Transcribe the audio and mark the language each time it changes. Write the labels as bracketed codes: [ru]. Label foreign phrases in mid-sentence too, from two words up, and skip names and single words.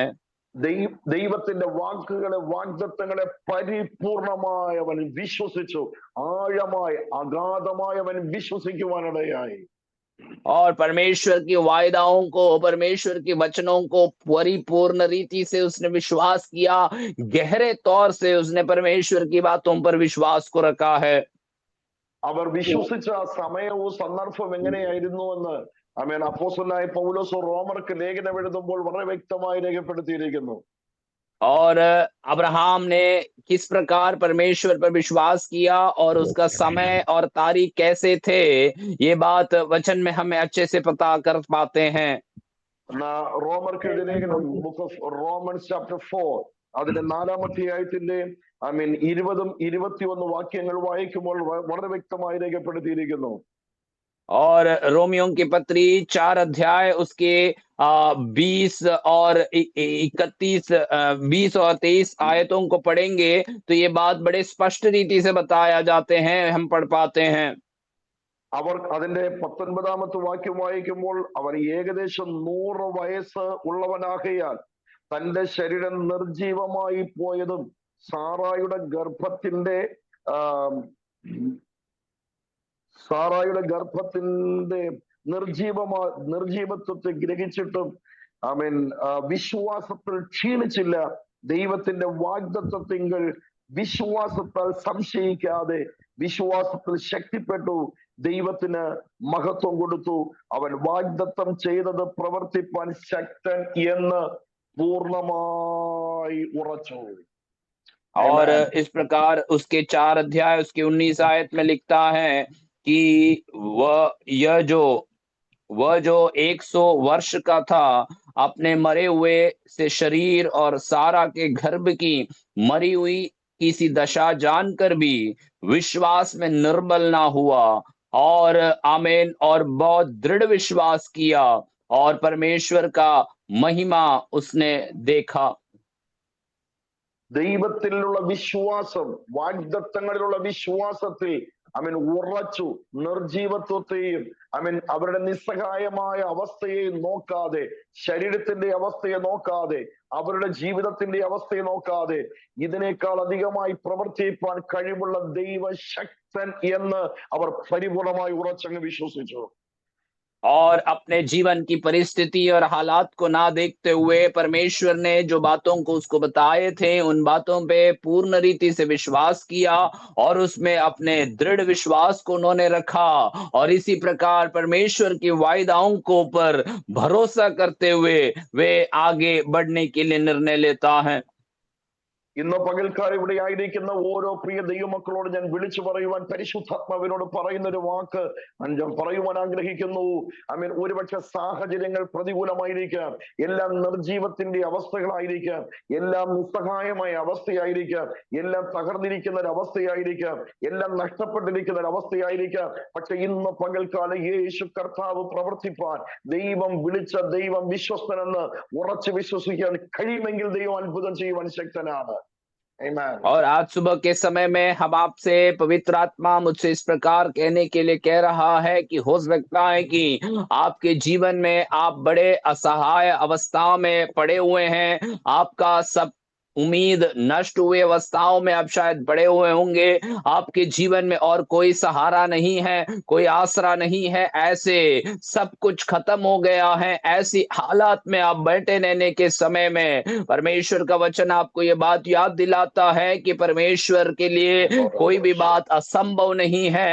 [ml] ദൈവത്തിന്റെ വാക്കുകളെ വാഗ്ദത്തങ്ങളെ പരിപൂർണമായി അവൻ വിശ്വസിച്ചു, ആഴമായി അഗാധമായി അവൻ വിശ്വസിക്കുവാനിടയായി. [hi] और परमेश्वर की वायदाओं को, परमेश्वर के वचनों को परिपूर्ण रीति से उसने विश्वास किया, गहरे तौर से उसने परमेश्वर की बातों पर विश्वास को रखा है। [ml] അവർ വിശ്വസിച്ച സമയവും സന്ദർഭവും എങ്ങനെയായിരുന്നു എന്ന് അപ്പോസ്തലനായ പൗലോസ് റോമർക്ക് ലേഖനം എഴുതുമ്പോൾ വളരെ വ്യക്തമായി രേഖപ്പെടുത്തിയിരിക്കുന്നു. [hi] और अब्राहम ने किस प्रकार परमेश्वर पर विश्वास किया और उसका समय और तारीख कैसे थे, ये बात वचन में हमें अच्छे से पता कर पाते हैं। [ml] റോമർക്ക് ലേഖനം [en] book of Romans chapter [ml] 4 അതിന്റെ 4-ാം അധ്യായത്തിന്റെ 20-21 വാക്യങ്ങൾ വായിക്കുമ്പോൾ വളരെ വ്യക്തമായി രേഖപ്പെടുത്തിയിരിക്കുന്നു. [hi] और रोमियों की पत्री 4 अध्याय उसके 20 और 31 20 और 23 आयतों को पढ़ेंगे तो ये बात बड़े स्पष्ट रीति से बताया जाते हैं, हम पढ़ पाते हैं। [ml] അവർ അതിന്റെ 19-ാമത്തെ വാക്യം വായിക്കുമ്പോൾ അവർ ഏകദേശം 100 വയസ്സ് ഉള്ളവനാകയാൽ തന്റെ ശരീരം നിർജീവമായി പോയതും സാറായുടെ ഗർഭത്തിന്റെ നിർജീവത്വത്തെ ഗ്രഹിച്ചിട്ടും വിശ്വാസത്തിൽ ക്ഷീണിച്ചില്ല. ദൈവത്തിന്റെ വാഗ്ദത്തത്തിങ്കൽ വിശ്വാസത്താൽ സംശയിക്കാതെ വിശ്വാസത്തിൽ ശക്തിപ്പെട്ടു, ദൈവത്തിന് മഹത്വം കൊടുത്തു. അവൻ വാഗ്ദത്തം ചെയ്തത് പ്രവർത്തിപ്പാൻ ശക്തൻ എന്ന് പൂർണ്ണമായി उറച്ചു. [hi] और इस प्रकार उसके 4 अध्याय उसके 19 आयत में लिखता है कि वह जो 100 वर्ष का था, अपने मरे हुए से शरीर और सारा के गर्भ की मरी हुई की सी दशा जानकर भी विश्वास में निर्बल ना हुआ, और आमीन, और बहुत दृढ़ विश्वास किया, और परमेश्वर का महिमा उसने देखा. [ml] ദൈവത്തിലുള്ള വിശ്വാസം, വാഗ്ദത്തങ്ങളിലുള്ള വിശ്വാസത്തിൽ ഉറച്ചു. നിർജീവത്വത്തെയും അവരുടെ നിസ്സഹായമായ അവസ്ഥയെ നോക്കാതെ, ശരീരത്തിന്റെ അവസ്ഥയെ നോക്കാതെ, അവരുടെ ജീവിതത്തിന്റെ അവസ്ഥയെ നോക്കാതെ, ഇതിനേക്കാൾ അധികമായി പ്രവർത്തിപ്പാൻ കഴിവുള്ള ദൈവശക്തൻ എന്ന് അവർ പരിപൂർണമായി ഉറച്ചങ്ങ് വിശ്വസിച്ചു. [hi] और अपने जीवन की परिस्थिति और हालात को ना देखते हुए परमेश्वर ने जो बातों को उसको बताए थे, उन बातों पे पूर्ण रीति से विश्वास किया, और उसमें अपने दृढ़ विश्वास को उन्होंने रखा, और इसी प्रकार परमेश्वर की वायदाओं को पर भरोसा करते हुए वे आगे बढ़ने के लिए निर्णय लेता है. [ml] ഇന്ന് പകൽക്കാലം ഇവിടെ ആയിരിക്കുന്ന ഓരോ പ്രിയ ദൈവമക്കളോട് ഞാൻ വിളിച്ചു പറയുവാൻ പരിശുദ്ധാത്മാവിനോട് പറയുന്ന ഒരു വാക്ക് ഞാൻ പറയുവാൻ ആഗ്രഹിക്കുന്നു. ഒരുപക്ഷെ സാഹചര്യങ്ങൾ പ്രതികൂലമായിരിക്കാം, എല്ലാം നിർജീവത്തിന്റെ അവസ്ഥകളായിരിക്കാം, എല്ലാം നിസ്സഹായമായ അവസ്ഥയായിരിക്കാം, എല്ലാം തകർന്നിരിക്കുന്ന ഒരു അവസ്ഥയായിരിക്കാം, എല്ലാം നഷ്ടപ്പെട്ടിരിക്കുന്ന ഒരു അവസ്ഥയായിരിക്കാം. പക്ഷെ ഇന്ന് പകൽക്കാലം യേശു കർത്താവ് പ്രവർത്തിപ്പാൻ ദൈവം വിളിച്ച ദൈവം വിശ്വസ്തനെന്ന് ഉറച്ചു വിശ്വസിക്കാൻ കഴിയുമെങ്കിൽ ദൈവം അത്ഭുതം ചെയ്യുവാൻ ശക്തനാണ്. [hi] और आज सुबह के समय में हम आपसे, पवित्र आत्मा मुझसे इस प्रकार कहने के लिए कह रहा है कि हो सकता है कि आपके जीवन में आप बड़े असहाय अवस्थाओं में पड़े हुए हैं, आपका सब उम्मीद नष्ट हुए अवस्थाओं में आप शायद पड़े हुए होंगे, आपके जीवन में और कोई सहारा नहीं है, कोई आसरा नहीं है, ऐसे सब कुछ खत्म हो गया है, ऐसी हालात में आप बैठे रहने के समय में परमेश्वर का वचन आपको ये बात याद दिलाता है कि परमेश्वर के लिए कोई भी बात असंभव नहीं है.